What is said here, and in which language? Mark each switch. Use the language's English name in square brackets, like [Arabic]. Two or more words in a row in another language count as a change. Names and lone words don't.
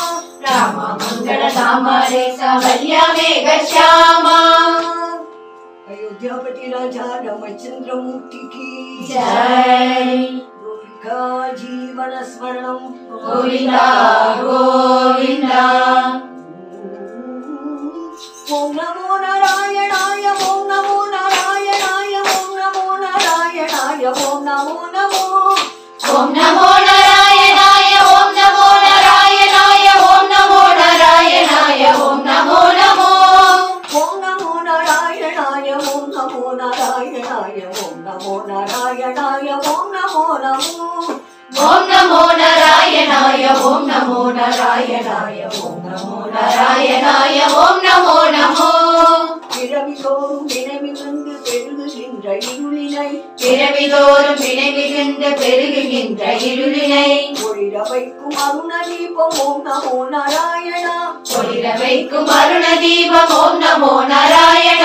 [Sanskrit] రామమంగళధామ సబల్య మేఘ శ్యామ [Telugu] అయోధ్యాపతి రాజా రామచంద్రమూర్తికి జై [Sanskrit] గోపికా జీవన స్మరణం గోవింద గోవింద ఓం నమో నారాయణాయ ఓం నమో నారాయణాయ ఓం నమో నారాయణాయ ఓం నమో నమో ఓం నమో నారాయణాయ ఓం నమో నారాయణాయ ఓం నమో నారాయణాయ ఓం నమో నమో ఓం నమో నారాయణాయ ఓం నమో నారాయణాయ ఓం నమో నారాయణాయ ఓం నమో నమో ఓం నమో నారాయణాయ ఓం నమో నారాయణాయ ఓం నమో నారాయణాయ ఓం నమో నమో [Tamil] பிறவிதோறும் நினைவிருந்து பெருகுகின்ற இருளினை பிறவிதோறும் நினைவிருந்து பெருகுகின்ற இருளினை ஒளிர வைக்கும் அருண தீபம் [Sanskrit] ॐ नमो नारायणा [Tamil] ஒளிர வைக்கும் அருண தீபம் [Sanskrit] ॐ नमो नारायणा